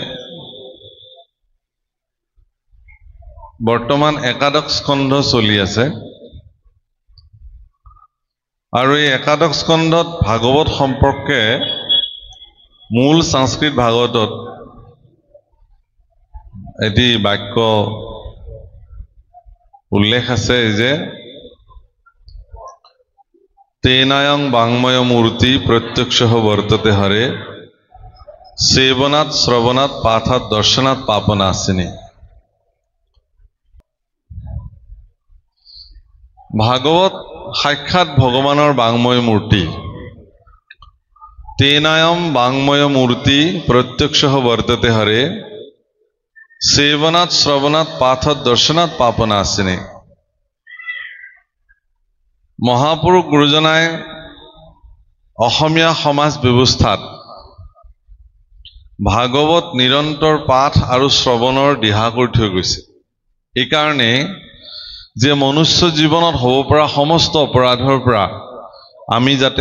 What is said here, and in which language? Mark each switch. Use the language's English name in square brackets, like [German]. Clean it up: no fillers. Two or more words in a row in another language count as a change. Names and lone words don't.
[Assamese] বৰ্তমান একাদশ স্কন্ধ চলি আছে আৰু এই একাদশ স্কন্ধত ভাগৱত সম্পৰ্কে মূল সংস্কৃত ভাগৱতত এটি বাক্য উল্লেখ আছে যে [Sanskrit] तेनायं वाङ्मय मूर्ति प्रत्यक्षः वर्तते हरे सेवनात् श्रवणात् पाठात् दर्शनात् पापनाशिनी भागवत साक्षात भगवानर वाङ्मय मूर्ति तेनायं वाङ्मय मूर्ति प्रत्यक्षः वर्तते हरे सेवनात् श्रवणात् पाठात् दर्शनात् पापनाशिनी [Assamese] মহাপুৰুষ গুৰুজনায় অসমীয়া সমাজ ব্যৱস্থাত ভাগৱত নিৰন্তৰ পাঠ আৰু শ্ৰৱণৰ দিহা কৰি থৈ গৈছে এই কাৰণে যে মনুষ্য জীৱনত হ'ব পৰা সমস্ত অপৰাধৰ পৰা আমি যাতে